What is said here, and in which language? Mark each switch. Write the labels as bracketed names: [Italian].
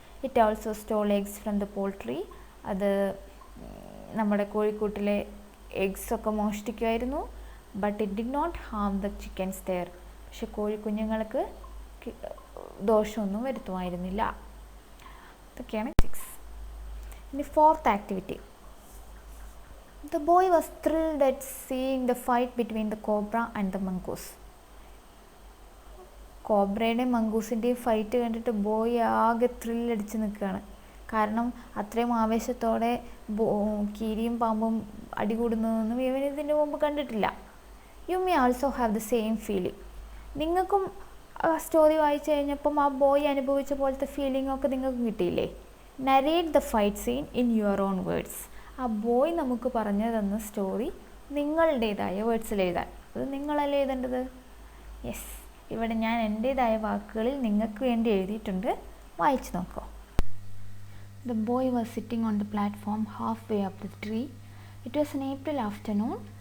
[English] It also stole eggs from the poultry. [Malayalam] അത് നമ്മുടെ കോഴിക്കൂട്ടിലെ എഗ്സൊക്കെ മോഷ്ടിക്കുമായിരുന്നു. [English] But it did not harm the chickens there. [Malayalam] പക്ഷെ കോഴിക്കുഞ്ഞുങ്ങൾക്ക് ദോഷമൊന്നും വരുത്തുമായിരുന്നില്ല. ഇതൊക്കെയാണ് 6. ഇനി 4th activity. [English] The boy was thrilled at seeing the fight between the cobra and the mongoose. [Malayalam] കോബ്രയുടെയും മംഗൂസിൻ്റെയും fight കണ്ടിട്ട് boy ആകെ ത്രില്ലടിച്ച് നിൽക്കുകയാണ്. കാരണം അത്രയും ആവേശത്തോടെ കീരിയും പാമ്പും അടികൂടുന്നതൊന്നും ഇവൻ ഇതിന് മുമ്പ് കണ്ടിട്ടില്ല. [English] You may also have the same feeling. [Malayalam] നിങ്ങൾക്കും സ്റ്റോറി വായിച്ചു കഴിഞ്ഞപ്പം ആ ബോയ് അനുഭവിച്ച പോലത്തെ ഫീലിംഗ് ഒക്കെ നിങ്ങൾക്കും കിട്ടിയില്ലേ? [English] Narrate the fight scene in your own words. [Malayalam] ആ ബോയ് നമുക്ക് പറഞ്ഞു തന്ന സ്റ്റോറി നിങ്ങളുടേതായ വേർഡ്സിൽ എഴുതാൻ. അത് നിങ്ങളല്ലേ എഴുതേണ്ടത്? യെസ്, ഇവിടെ ഞാൻ എൻ്റേതായ വാക്കുകളിൽ നിങ്ങൾക്ക് വേണ്ടി എഴുതിയിട്ടുണ്ട്. വായിച്ചു നോക്കൂ. [English] The boy was sitting on the platform halfway up the tree. It was an April afternoon.